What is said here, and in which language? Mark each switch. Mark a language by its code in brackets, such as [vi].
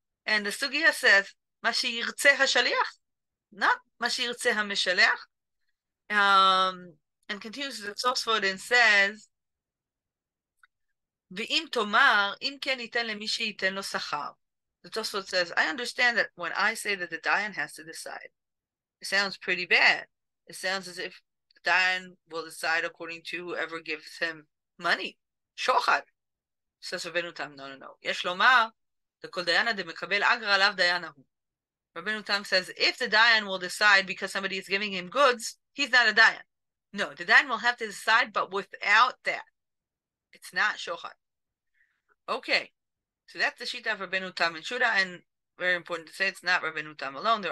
[en] And the sugya says, [he] מה שירצה השליח, [en] not [he] מה שירצה המשלח. [en] And continues the Tosfot and says, [he] ואם תאמר, אם כן ייתן למי שייתן לו שכר. [en] The Tosfot says, I understand that when I say that the dayan has to decide, it sounds pretty bad. It sounds as if the dayan will decide according to whoever gives him money. Shochad. Says Rabbeinu Tam, no. [he] יש לומר, דכל דיינה דמקבל אגרא עליו דיין ההוא. [en] Rabbeinu Tam says, if the dayan will decide because somebody is giving him goods, he's not a dayan. No, the dayan will have to decide, but without that, it's not shochad. Okay. So that's the shita of Rabbeinu Tam and Shuda, and very important to say, it's not Rabbeinu Tam alone.